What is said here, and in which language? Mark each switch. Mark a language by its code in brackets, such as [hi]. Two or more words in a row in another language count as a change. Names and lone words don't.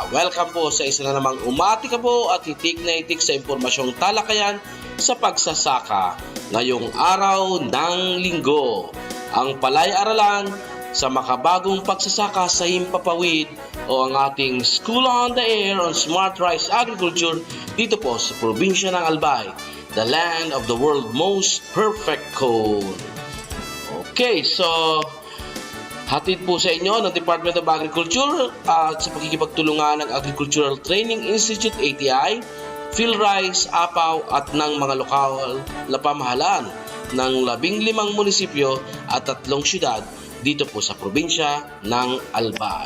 [tl] Welcome po sa isa na namang umati ka po at hitik na hitik sa impormasyong talakayan sa pagsasaka ngayong araw ng linggo. Ang Palay-Aralan sa makabagong pagsasaka sa Himpapawid o ang ating School on the Air on Smart Rice Agriculture dito po sa probinsya ng Albay, [en] the land of the world's most perfect corn. [tl] Okay, so hatid po sa inyo ng Department of Agriculture at sa pakikipagtulungan ng Agricultural Training Institute ATI, PhilRice, APAW at ng mga lokal na pamahalaan ng 15 munisipyo at 3 syudad dito po sa probinsya ng Albay.